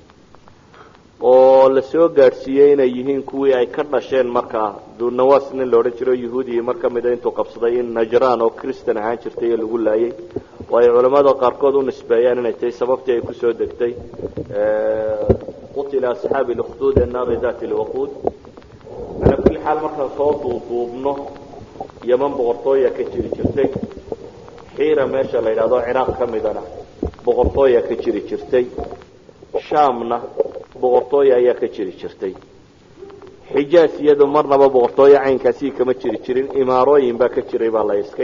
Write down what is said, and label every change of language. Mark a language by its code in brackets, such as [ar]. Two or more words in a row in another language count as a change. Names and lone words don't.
[so] oo la soo gaarsiiyay inay yihiin kuwii ay ka dhasheen markaa duunawaasna la oran jiray yahuudi marka mid intuu qabsaday in Najraan oo Kristaan ahaan jirtay lagu laayay way culimada qaarkood u nisbeeyaan inay tahay sababtii ay ku soo degtay [ar] قتل أصحاب الأخدود النار ذات الوقود على كل حال [so] marka soo duubno Yaman boqortooyo ka jirtay xiira meesha la yiraahdo Ciraaq kamidana boqortooyo ka jirtay Shaamna boqortooyo ayaa ka jirtay Xijaas iyadu marnaba boqortooyo caynkaasi kama jirin imaarooyin baa ka jiray baa la iska